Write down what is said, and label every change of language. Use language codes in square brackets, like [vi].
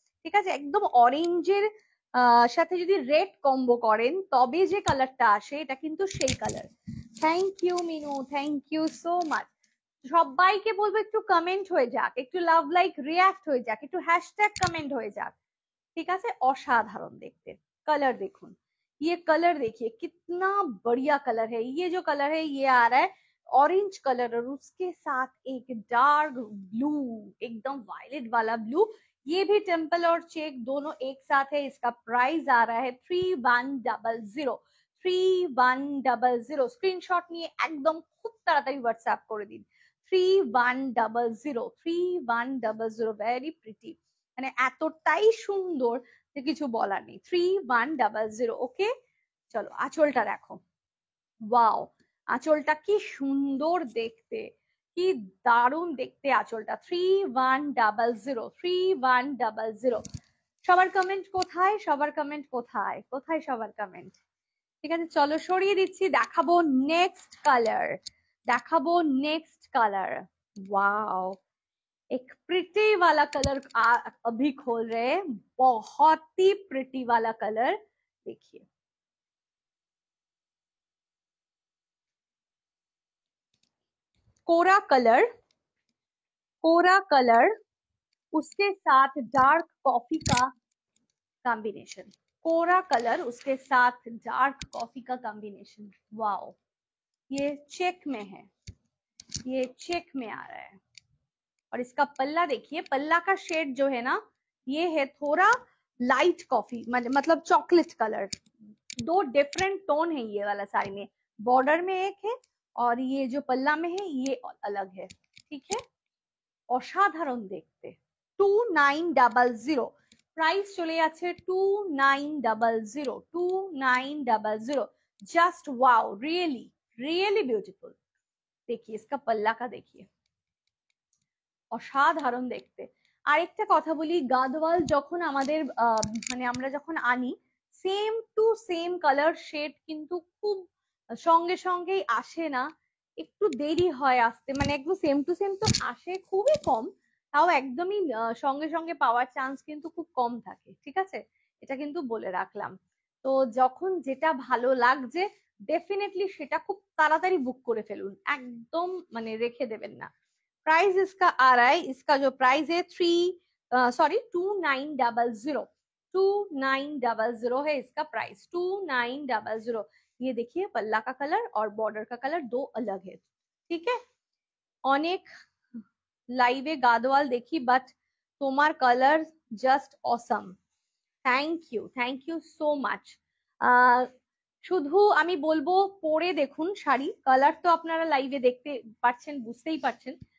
[bn] ঠিক আছে, একদম অরেঞ্জের সাথে যদি রেড কম্বো করেন তবে যে কালারটা আসে, এটা কিন্তু সেই colour. Thank you Minu, thank you so much. সবাইকে বলবো একটু কমেন্ট হয়ে যাক, একটু লাভ লাইক রিয়াক্ট হয়ে যাক, একটু হ্যাশট্যাগ কমেন্ট হয়ে যাক। [hi] ठीक है, असाधारण देखते। कलर देखो, ये कलर देखिए कितना बढ़िया कलर है। ये जो कलर है ये आ रहा है ऑरेंज कलर, और उसके साथ एक डार्क ब्लू, एकदम वायलेट वाला ब्लू। ये भी टेम्पल और चेक दोनों एक साथ है। इसका प्राइस आ रहा है 3100, 3100। [bn] स्क्रीनशॉट নিয়ে একদম খুব তাড়াতাড়ি হোয়াটসঅ্যাপ করে দিন। 3100, 3100, ভেরি প্রিটি, মানে এতটাই সুন্দর যে কিছু বলার নেই। 3100। ওকে, চলো আঁচলটা দেখো, ওয়াও, আঁচলটা কি সুন্দর দেখতে, কি দারুণ দেখতে আঁচলটা। 3100, 3100। সবার কমেন্ট কোথায়, সবার কমেন্ট কোথায়, কোথায় সবার কমেন্ট? ঠিক আছে, চলো সরিয়ে দিচ্ছি, দেখাবো নেক্সট কালার, দেখাবো নেক্সট কালার। [hi] ওয়াও, एक प्रिटी वाला कलर अभी खोल रहे हैं, बहुत ही प्रिटी वाला कलर। देखिए कोरा कलर, कोरा कलर, उसके साथ डार्क कॉफी का कॉम्बिनेशन, कोरा कलर उसके साथ डार्क कॉफी का कॉम्बिनेशन। वाओ, ये चेक में है, ये चेक में आ रहा है। और इसका पल्ला देखिए, पल्ला का शेड जो है ना, ये है थोड़ा लाइट कॉफी, मतलब चॉकलेट कलर। दो डिफरेंट टोन है ये वाला साड़ी में, बॉर्डर में एक है और ये जो पल्ला में है ये अलग है। ठीक है, [bn] অসাধারণ দেখতে। 2900 প্রাইস চলে যাচ্ছে 2900, 2900। [hi] Just wow, really really beautiful. देखिए इसका पल्ला का देखिए, [bn] অসাধারণ দেখতে। আরেকটা কথা বলি, গাদওয়াল যখন আমাদের মানে আমরা যখন আনি, same to same colour shade কিন্তু খুব সঙ্গে সঙ্গেই আসে না, একটু দেরি হয় আসতে, মানে একদম সেম টু সেম তো আসে খুবই কম, তাও একদমই সঙ্গে সঙ্গে পাওয়ার চান্স কিন্তু খুব কম থাকে। ঠিক আছে, এটা কিন্তু বলে রাখলাম। তো যখন যেটা ভালো লাগছে ডেফিনেটলি সেটা খুব তাড়াতাড়ি বুক করে ফেলুন, একদম মানে রেখে দেবেন না। [hi] प्राइस इसका आ रहा है, इसका जो प्राइस है 2900, 2900 है इसका प्राइस, 2900। ये देखिए पल्ला का कलर और बॉर्डर का कलर दो अलग है। ठीक है, [bn] অনেক লাইভে গাদওয়াল দেখি, বাট তোমার colour just awesome. Thank you so much. শুধু আমি বলবো পরে দেখুন শাড়ি, কালার তো আপনারা লাইভে দেখতে পাচ্ছেন, বুঝতেই পারছেন।